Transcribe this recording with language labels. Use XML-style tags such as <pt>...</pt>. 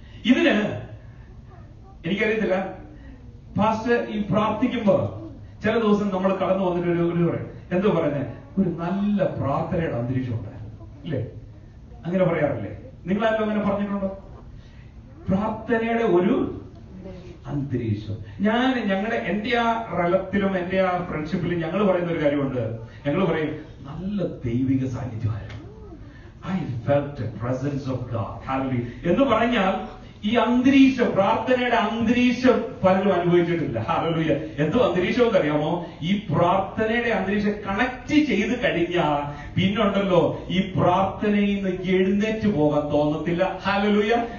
<ml>ഇതിന് എനിക്കറിയത്തില്ല, പാസ്റ്റർ ഈ പ്രാർത്ഥിക്കുമ്പോ ചില ദിവസം നമ്മൾ കടന്നു വന്നിട്ട് ഒരു പറയും, എന്തോ പറയുന്നത്, ഒരു നല്ല പ്രാർത്ഥനയുടെ അന്തരീക്ഷം ഉണ്ടായിരുന്നു ഇല്ലേ? അങ്ങനെ പറയാറില്ലേ? നിങ്ങളാരും അങ്ങനെ പറഞ്ഞിട്ടുണ്ടോ? പ്രാർത്ഥനയുടെ ഒരു അന്തരീക്ഷം. എന്റെ ആ റലത്തിലും എന്റെ ആ ഫ്രണ്ട്ഷിപ്പിലും ഞങ്ങൾ പറയുന്ന ഒരു കാര്യമുണ്ട്. ഞങ്ങൾ പറയും, നല്ല ദൈവിക സാന്നിധ്യമായിരുന്നു.</ml> <en>I felt the presence of God. Hallelujah.</en> <ml>എന്ന് പറഞ്ഞാൽ ഈ അന്തരീക്ഷം, പ്രാർത്ഥനയുടെ അന്തരീക്ഷം പലരും അനുഭവിച്ചിട്ടില്ല. ഹല്ലേലൂയ. എന്തോ അന്തരീക്ഷം എന്ന് അറിയാമോ? ഈ പ്രാർത്ഥനയുടെ അന്തരീക്ഷം കണക്ട് ചെയ്ത് കഴിഞ്ഞാൽ പിന്നുണ്ടല്ലോ ഈ പ്രാർത്ഥനയിൽ നിന്ന് എഴുന്നേറ്റ് പോകാൻ തോന്നത്തില്ല. ഹല്ലേലൂയ.</ml>